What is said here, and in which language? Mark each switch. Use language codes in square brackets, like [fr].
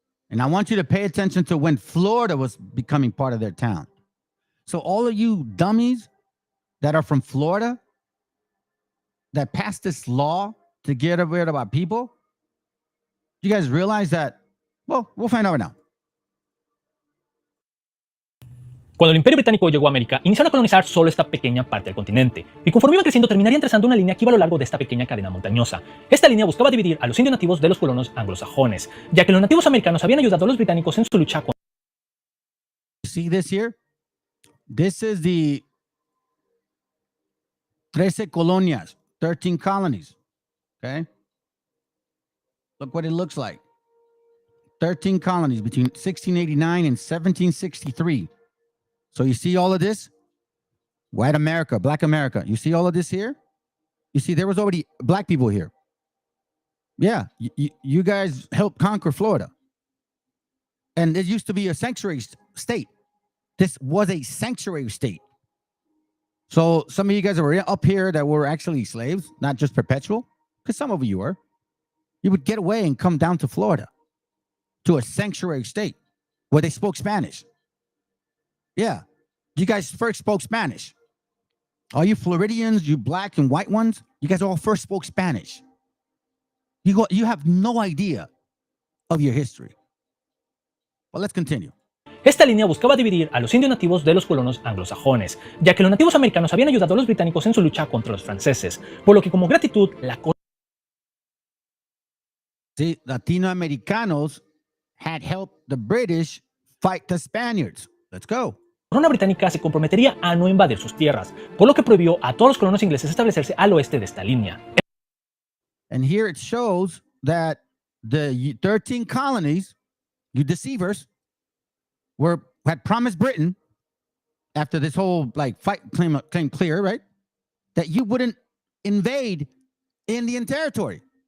[en] And I want you to pay attention to when Florida was becoming part of their town. So all of you dummies that are from Florida that passed this law to get rid of our people, you guys realize that? Well, we'll find out right now. [es] Cuando el Imperio Británico llegó a América, iniciaron a colonizar solo esta pequeña parte del continente, y conforme iban creciendo terminarían trazando una línea que iba a lo largo de esta pequeña cadena montañosa. Esta línea buscaba dividir a los indios nativos de los colonos anglosajones, ya que los nativos americanos habían ayudado a los británicos en su lucha contra. [en] See this here? This is the 13 colonias, 13 colonies. Okay? Look what it looks like. 13 colonies between 1689 and 1763. So you see all of this? white America, black America. You see all of this here? You see, there was already black people here. Yeah, you guys helped conquer Florida. And it used to be a sanctuary state. This was a sanctuary state. So some of you guys that were up here that were actually slaves, not just perpetual, because some of you were, you would get away and come down to Florida, to a sanctuary state where they spoke Spanish. Yeah, you guys first spoke Spanish. All you Floridians, you black and white ones, you guys all first spoke Spanish. You have no idea of your history. Well, let's continue. [es] Esta línea buscaba dividir a los indios nativos de los colonos anglosajones, ya que los nativos americanos habían ayudado a los británicos en su lucha contra los franceses, por lo que como gratitud la [en] See, Latinoamericanos had helped the British fight the Spaniards. Let's go. [es] corona británica se comprometería a no invadir sus tierras, por lo que prohibió a todos los colonos ingleses establecerse al oeste de esta línea. [en] And here it shows that the 13 colonies, you deceivers, had promised Britain after this whole fight claim clear, right? That you wouldn't invade Indian territory.